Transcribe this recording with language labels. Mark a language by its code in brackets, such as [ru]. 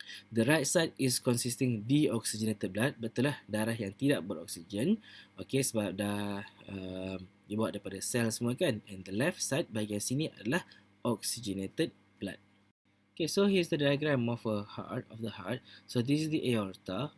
[en] The right side is consisting deoxygenated blood. [ms] Betul lah, darah yang tidak beroksigen. Okay, sebab dah dibawa daripada sel semua kan. [en] And the left side, [ms] bahagian sini adalah [en] oxygenated blood. Okay, so here's the diagram of the heart. So this is the aorta.